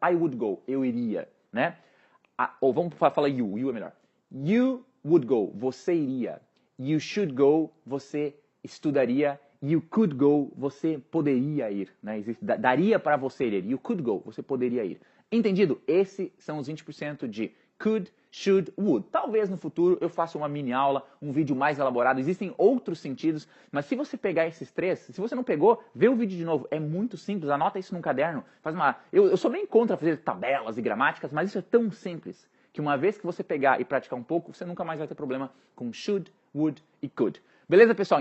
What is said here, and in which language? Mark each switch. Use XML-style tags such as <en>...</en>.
<en>I would go.</en> <pt>Eu iria, né? Ou vamos falar you. You é melhor.</pt> <en>You would go.</en> <pt>Você iria.</pt> <en>You should go,</en> <pt>você estudaria.</pt> <en>You could go,</en> <pt>você poderia ir. Né? Daria para você ir.</pt> <en>You could go,</en> <pt>você poderia ir. Entendido? Esses são os 20% de could, should, would. Talvez no futuro eu faça uma mini aula, um vídeo mais elaborado. Existem outros sentidos, mas se você pegar esses 3, se você não pegou, vê o vídeo de novo. É muito simples, anota isso num caderno. Eu sou bem contra fazer tabelas e gramáticas, mas isso é tão simples que uma vez que você pegar e praticar um pouco, você nunca mais vai ter problema com should, would e could. Beleza, pessoal?</pt>